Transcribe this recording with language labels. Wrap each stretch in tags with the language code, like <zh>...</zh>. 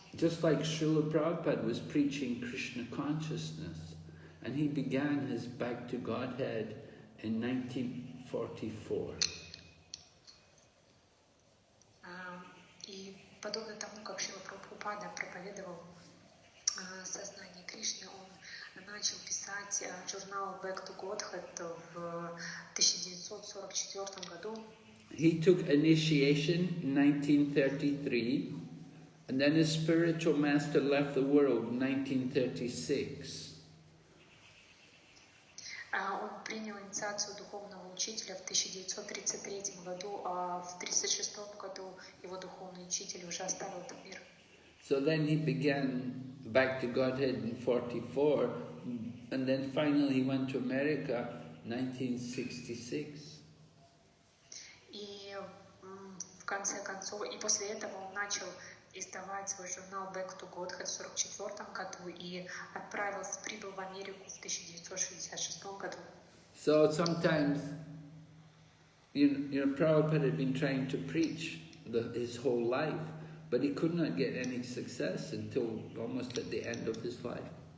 <en>Just like Srila Prabhupada was preaching Krishna consciousness, and he began his Back to Godhead in 1944.</en> <ru>И подобно тому, как Шрила Прабхупада проповедовал сознание Кришны, он начал писать журнал Back to Godhead в 1944 году.</ru> <en>He took initiation in 1933, and then his spiritual master left the world in 1936.</en> <ru>Он принял инициацию духовного учителя в 1933 году, а в 1936 году его духовный учитель уже оставил этот мир.</ru> <en>So then he began Back to Godhead in 1944, and then finally he went to America in 1966.</en> <ru>И в конце концов, и после этого он начал издавать свой журнал Back to Godhead в 1944 году и прибыл в Америку в 1966 году.</ru> <en>So sometimes, you know, Prabhupada had been trying to preach his whole life, but he could not get any success until almost at the end of his life.</en>